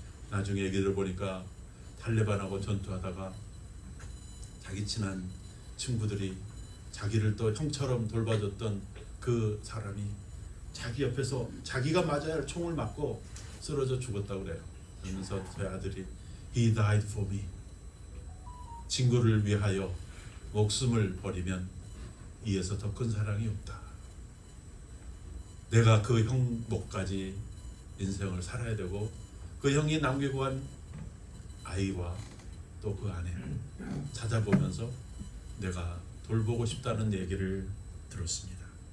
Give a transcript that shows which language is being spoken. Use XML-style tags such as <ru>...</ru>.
<ko>나중에 얘기를 보니까 탈레반하고 전투하다가 자기 친한 친구들이 자기를 또 형처럼 돌봐줬던 그 사람이 자기 옆에서 자기가 맞아야 할 총을 맞고 쓰러져 죽었다고 그래요. 그러면서 제 아들이</ko> <en>He died for me.</en> <ko>친구를 위하여 목숨을 버리면 이에서 더 큰 사랑이 없다. 내가 그 형 목까지 인생을 살아야 되고 그 형이 남기고 간 아이와 또 그 아내를 찾아보면서 내가 돌보고 싶다는 얘기를 들었습니다.</ko>